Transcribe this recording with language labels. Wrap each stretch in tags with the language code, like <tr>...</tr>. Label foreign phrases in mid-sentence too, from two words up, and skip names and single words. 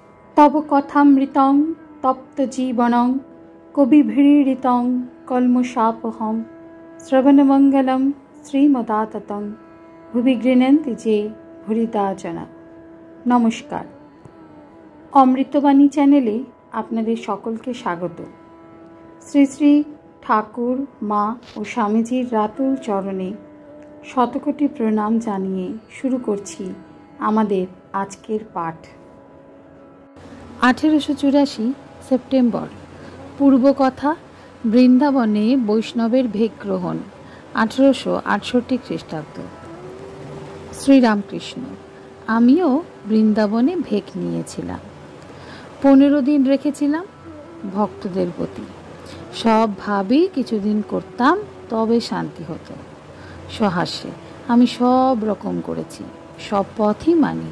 <sa>तव कथामृतं तप्तजीवनं कविभिरीडितं कल्मषापहं श्रवणमंगलं श्रीमदाततं भुवि गृह्णन्ति जे भूरिदा जना।</sa> <bn>নমস্কার, অমৃতবাণী চ্যানেলে আপনাদের সকলকে স্বাগত। শ্রী শ্রী ঠাকুর মা ও স্বামীজীর রাতুল চরণে শতকোটি প্রণাম জানিয়ে শুরু করছি আমাদের আজকের পাঠ। 1884 সেপ্টেম্বর। পূর্বকথা বৃন্দাবনে বৈষ্ণবের ভেক গ্রহণ 1868 খ্রীষ্টাব্দ। श्रीरामकृष्ण। आमिও বৃন্দাবনে भेक নিয়েছিলাম। 15 दिन রেখেছিলাম ভক্তদের প্রতি। সব ভাবেই কিছুদিন করতাম তবে শান্তি হতো। সহাস্যে আমি সব রকম করেছি, সব পথই মানি।</bn>